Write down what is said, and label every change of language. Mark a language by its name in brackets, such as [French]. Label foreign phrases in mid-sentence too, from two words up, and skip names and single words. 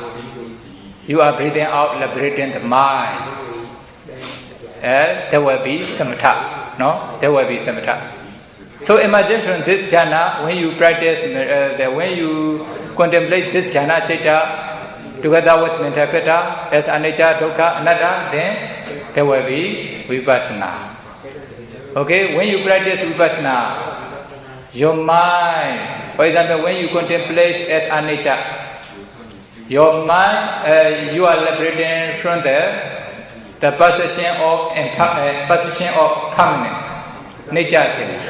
[English] You are breathing out, liberating the mind. There will be samatha. No? There will be samatha. So imagine from this jhana, when you practice, when you contemplate this [Pali] jhana citta [English] together with mental pitta as [Pali] anicca, dukkha, anatta, [English] then there will be vipassana. Okay? When you practice vipassana, your mind, for example, when you contemplate as anicca, your mind, you are liberating from the possession of permanence, nature.